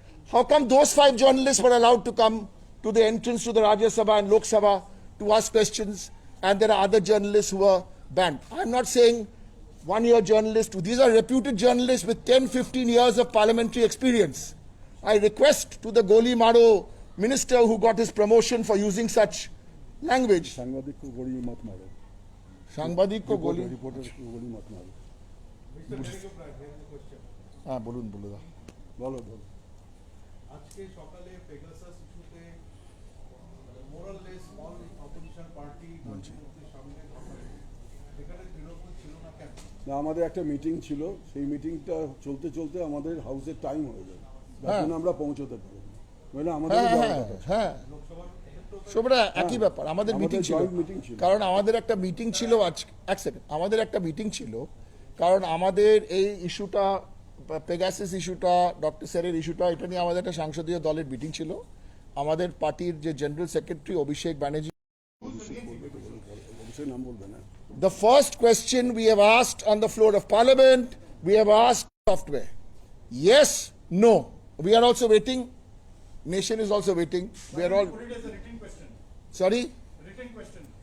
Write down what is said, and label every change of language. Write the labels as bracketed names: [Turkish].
[English] How come those 5 journalists were allowed to come to the entrance to the Rajya Sabha and Lok Sabha to ask questions, and there are other journalists who were banned? I'm not saying 1-year journalists. These are reputed journalists with 10-15 years of parliamentary experience. I request to the Goli Maro minister who got his promotion for using such language. [Hindi] সাংবাদিক को गोली मत मारो সাংবাদিক को गोली reporter को गोली मत मारो [Bangla] হ্যাঁ বলুন বলুন বলো বলো আজকে সকালে পেগাসাস ইস্যুতে মোরাললেস অল অপোজিশন পার্টি মন্ত্রীর সামনে এখানে তৃণমূল ছিল না কেন? না আমাদের একটা মিটিং ছিল সেই মিটিংটা চলতে চলতে আমাদের হাউসের টাইম হয়ে যায় যার জন্য আমরা পৌঁছতে পারি নইলে আমাদের হ্যাঁ সবরা একই ব্যাপার আমাদের মিটিং ছিল joint meeting ছিল। কারণ আমাদের একটা মিটিং ছিল আজ এক সেকেন্ড আমাদের একটা মিটিং ছিল কারণ আমাদের এই ইস্যুটা পেগাসাস ইস্যুটা ডক্টর স্যারের ইস্যুটা এটা নিয়ে আমাদের একটা সংসদীয় দলের মিটিং ছিল আমাদের পার্টির যে জেনারেল সেক্রেটারি অভিষেক ব্যানার্জি অবশ্যই নাম বলবে না [English] The first question we have asked on the floor of Parliament, we have asked software. Yes, no. We are also waiting. Nation is also waiting. We are all. Put it as a written question. Sorry? Written question.